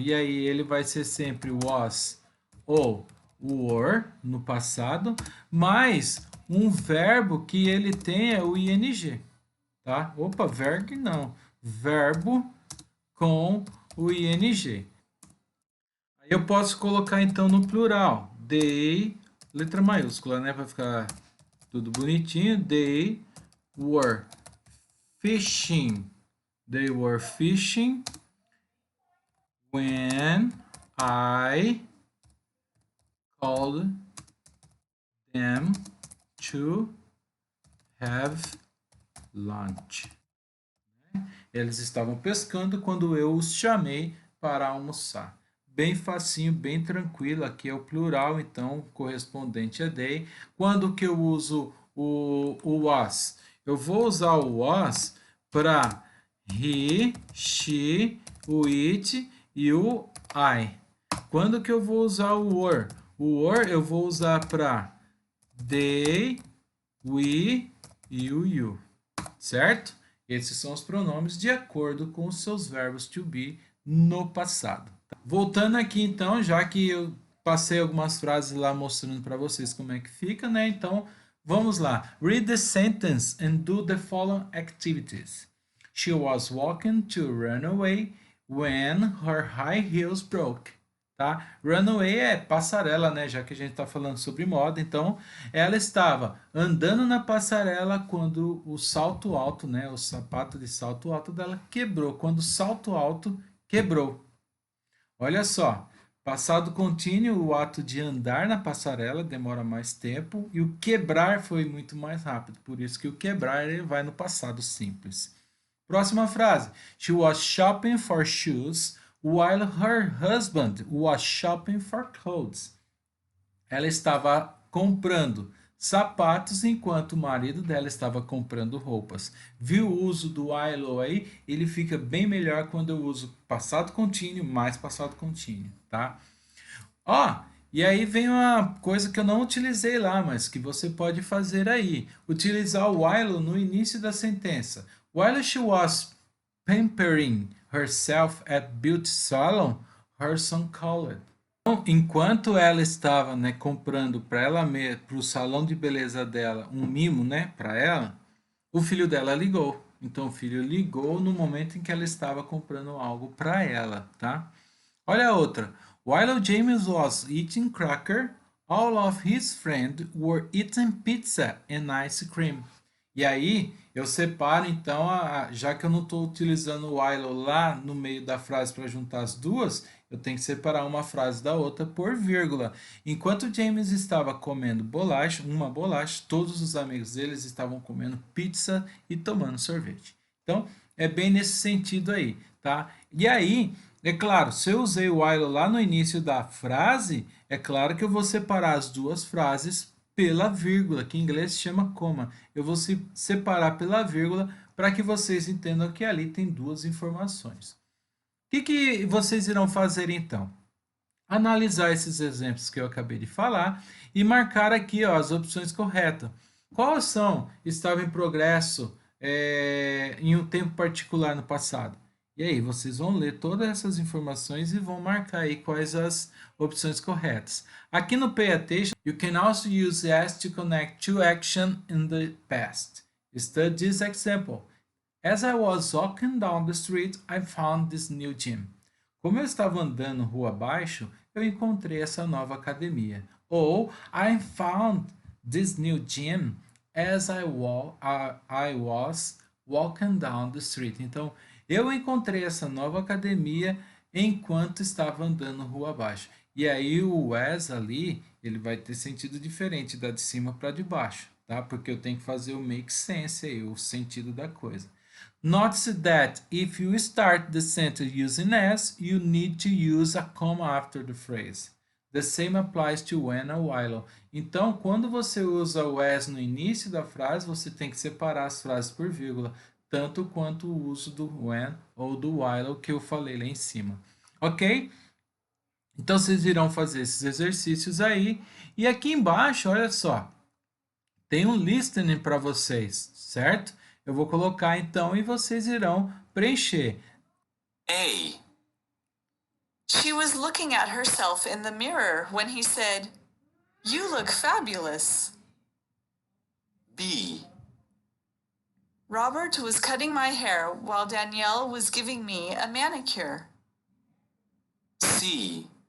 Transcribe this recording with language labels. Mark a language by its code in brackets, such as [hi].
[pt] E aí ele vai ser sempre was ou were no passado, mas um verbo que ele tem é o ing, tá? Opa, verbo não. Verbo com o ing. Aí eu posso colocar então no plural. They, letra maiúscula, né? Para ficar tudo bonitinho. [en] They were fishing. They were fishing when I called them to have lunch. [pt] Eles estavam pescando quando eu os chamei para almoçar. Bem facinho, bem tranquilo. Aqui é o plural, então correspondente a they. Quando que eu uso o was? Eu vou usar o was para he, she, o it e o I. Quando que eu vou usar o were? O were eu vou usar para they, we e o you, certo? Esses são os pronomes de acordo com os seus verbos to be no passado. Voltando aqui então, já que eu passei algumas frases lá mostrando para vocês como é que fica, né? Então, vamos lá. [en] Read the sentence and do the following activities. She was walking to run away when her high heels broke. [pt] Tá? Runaway é passarela, né? Já que a gente está falando sobre moda. Então, ela estava andando na passarela quando o salto alto, né? O sapato de salto alto dela quebrou. Quando o salto alto quebrou. Olha só. Passado contínuo, o ato de andar na passarela demora mais tempo e o quebrar foi muito mais rápido. Por isso que o quebrar ele vai no passado simples. Próxima frase. [en] She was shopping for shoes while her husband was shopping for clothes. [pt] Ela estava comprando sapatos enquanto o marido dela estava comprando roupas. Viu o uso do while aí? Ele fica bem melhor quando eu uso passado contínuo mais passado contínuo, tá? Ó, e aí vem uma coisa que eu não utilizei lá, mas que você pode fazer aí. Utilizar o while no início da sentença. [en] While she was pampering herself at beauty salon, her son called. [pt] Então, enquanto ela estava, né, comprando para ela mesma, para o salão de beleza dela, um mimo, né, para ela, o filho dela ligou. Então, o filho ligou no momento em que ela estava comprando algo para ela, tá? Olha a outra. [en] While James was eating cracker, all of his friends were eating pizza and ice cream. [pt] E aí, eu separo então, já que eu não estou utilizando o while lá no meio da frase para juntar as duas, eu tenho que separar uma frase da outra por vírgula. Enquanto James estava comendo bolacha, uma bolacha, todos os amigos deles estavam comendo pizza e tomando sorvete. Então, é bem nesse sentido aí, tá? E aí, é claro, se eu usei o while lá no início da frase, é claro que eu vou separar as duas frases pela vírgula, que em inglês se chama comma. Eu vou separar pela vírgula para que vocês entendam que ali tem duas informações. O que vocês irão fazer então? Analisar esses exemplos que eu acabei de falar e marcar aqui ó, as opções corretas. Quais são? Estava em progresso em um tempo particular no passado. E aí, vocês vão ler todas essas informações e vão marcar aí quais as opções corretas. Aqui no [en] Pay Attention, you can also use as to connect two action in the past. Study this example. As I was walking down the street, I found this new gym. [pt] Como eu estava andando rua abaixo, eu encontrei essa nova academia. Ou [en] I found this new gym as I was walking down the street. [pt] Então, eu encontrei essa nova academia enquanto estava andando rua abaixo. E aí o as ali, ele vai ter sentido diferente da de cima para de baixo, tá? Porque eu tenho que fazer o [en] make sense [pt] aí, o sentido da coisa. [en] Notice that if you start the sentence using as, you need to use a comma after the phrase. The same applies to when or while. [pt] Então, quando você usa o as no início da frase, você tem que separar as frases por vírgula, tanto quanto o uso do when ou do while que eu falei lá em cima. Ok? Então, vocês irão fazer esses exercícios aí. E aqui embaixo, olha só, tem um listening para vocês, certo? Eu vou colocar então e vocês irão preencher. [en] A. She was looking at herself in the mirror when he said, "You look fabulous." B. Robert was cutting my hair while Danielle was giving me a manicure. C.